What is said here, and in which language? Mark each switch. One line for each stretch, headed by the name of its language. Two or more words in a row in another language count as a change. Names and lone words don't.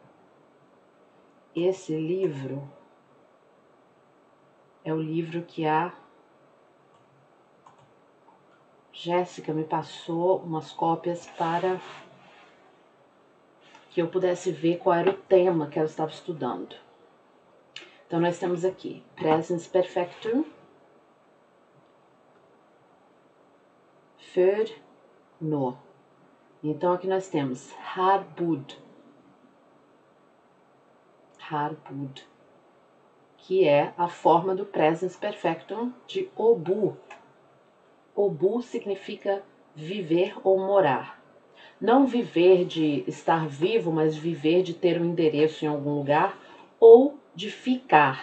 Portuguese: Esse livro é o livro que a Jéssica me passou umas cópias para que eu pudesse ver qual era o tema que ela estava estudando. Então, nós temos aqui
Norwegian: Presens Perfectum, för nå.
Portuguese: Então aqui nós temos
Norwegian: har bodd,
Portuguese: que é a forma do
Norwegian: presens perfectum
Portuguese: de obu. Obu significa viver ou morar. Não viver de estar vivo, mas viver de ter um endereço em algum lugar ou de ficar.